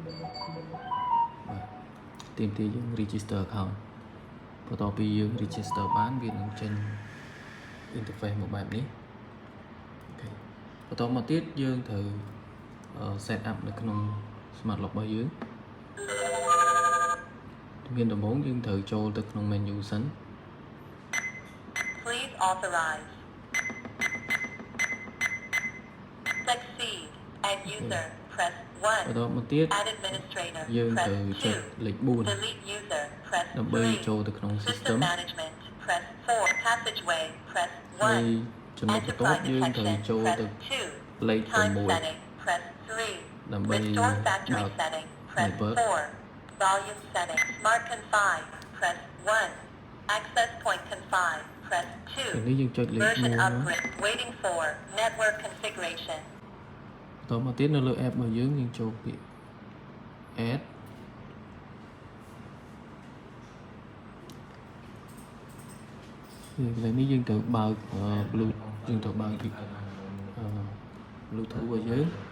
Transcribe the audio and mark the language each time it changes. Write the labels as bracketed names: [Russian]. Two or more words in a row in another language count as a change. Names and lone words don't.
[Khmer] ទាមទារយើង [English] register account [Khmer] បន្ទាប់ពីយើង register បានវានឹងចេញ interface មកបែបនេះបន្តមកទៀតយើងត្រូវ [English] set up [Khmer] នៅក្នុង Smart Lock របស់យើងជំហានដំបូងយើងត្រូវចូលទៅក្នុង menu សិន [English] Please authorize succeed add user press 1 [Khmer] បន្តមកទៀត [English] add administrator [Khmer] យើង [English] press [Khmer] ត្រូវចុច 2 លេខ 4 [English] delete user press [Khmer] ដើម្បី 3 ចូលទៅក្នុង [English] system system management press 4 passageway press [Khmer] ហើយ 1 ចំណុចបន្ទាប់ [English] enterprise [Khmer] យើងត្រូវ [English] detection [Khmer] ចូល [English] press [Khmer] ទៅ 2 លេខ [English] time 6 setting press 3 [Khmer] ដើម្បី [English] restore factory [Khmer] បើក [English] setting press 4 volume setting smart confine press 1 access point confine press 2 [Khmer] នេះយើងចុចលេខ [English] version 1 upgrade waiting for network configuration [Khmer] បន្តមកទៀតនៅលើ app របស់យើងចូលពាក្យ add ឥឡូវនេះយើងត្រូវបើក Bluetooth យើងត្រូវបើក Bluetooth របស់យើង